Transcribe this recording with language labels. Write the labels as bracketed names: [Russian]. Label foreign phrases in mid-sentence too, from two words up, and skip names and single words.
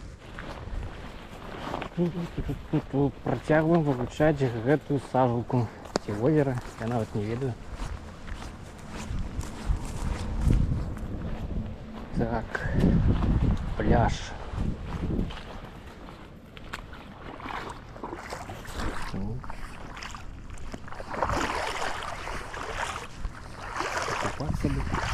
[Belarusian] Працягваем вывучаць гэтую сажалку. [Ukrainian] ці озера, я навіть [Belarusian] не ведаю. [Ukrainian] Так, пляж. [Russian] Купаться бы.